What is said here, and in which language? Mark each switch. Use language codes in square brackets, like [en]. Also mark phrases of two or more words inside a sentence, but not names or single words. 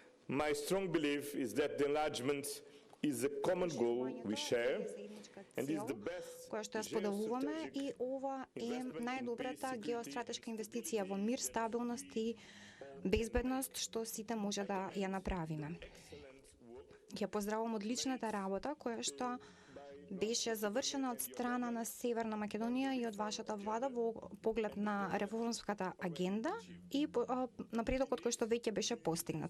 [en] My strong belief is that the enlargement is a common goal we share and is the best [mk] која што ја споделуваме и ова е најдобрата геостратешка инвестиција во мир, стабилност и безбедност што сите може да ја направиме. Ја поздравувам одличната работа која што беше завршена од страна на Северна Македонија и од вашата влада во поглед на реформската агенда и напредокот кој што веќе беше постигнат.